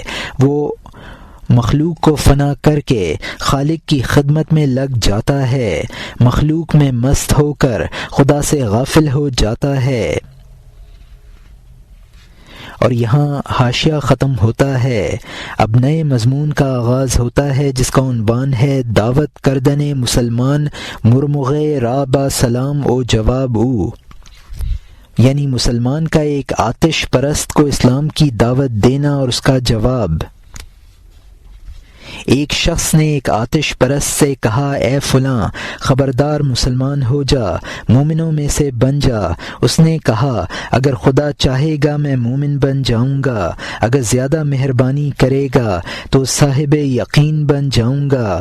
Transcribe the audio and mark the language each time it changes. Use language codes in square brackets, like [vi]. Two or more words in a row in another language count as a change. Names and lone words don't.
[ur] وہ مخلوق کو فنا کر کے خالق کی خدمت میں لگ جاتا ہے، مخلوق میں مست ہو کر خدا سے غافل ہو جاتا ہے۔ اور یہاں حاشیہ ختم ہوتا ہے۔ اب نئے مضمون کا آغاز ہوتا ہے جس کا عنوان ہے [fa] دعوت کردن مسلمان مرمغے را با سلام او جواب او، [ur] یعنی مسلمان کا ایک آتش پرست کو اسلام کی دعوت دینا اور اس کا جواب۔ ایک شخص نے ایک آتش پرست سے کہا، اے فلاں خبردار مسلمان ہو جا، مومنوں میں سے بن جا۔ اس نے کہا، اگر خدا چاہے گا میں مومن بن جاؤں گا، اگر زیادہ مہربانی کرے گا تو صاحب یقین بن جاؤں گا۔